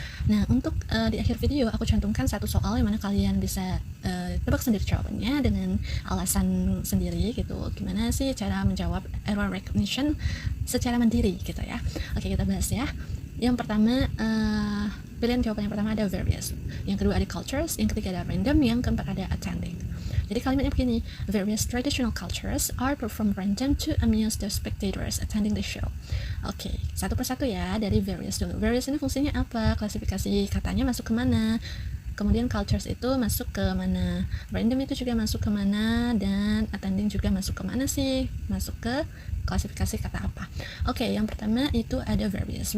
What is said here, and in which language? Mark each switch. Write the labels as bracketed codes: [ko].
[id] Nah, untuk di akhir video aku cantumkan satu soal yang mana kalian bisa tebak sendiri jawabannya dengan alasan sendiri gitu. Gimana sih cara menjawab error recognition secara mandiri gitu ya. Oke, kita bahas ya. Yang pertama, pilihan jawaban yang pertama ada various, yang kedua ada cultures, yang ketiga ada random, yang keempat ada attending. [en] Jadi kalimatnya begini, various traditional cultures are performed random to amuse the spectators attending the show. [id] Oke, satu persatu ya, dari various dulu. Various ini fungsinya apa? Klasifikasi katanya masuk ke mana? Kemudian cultures itu masuk ke mana, random itu juga masuk ke mana, dan attending juga masuk ke mana sih? Masuk ke klasifikasi kata apa? Oke, yang pertama itu ada various.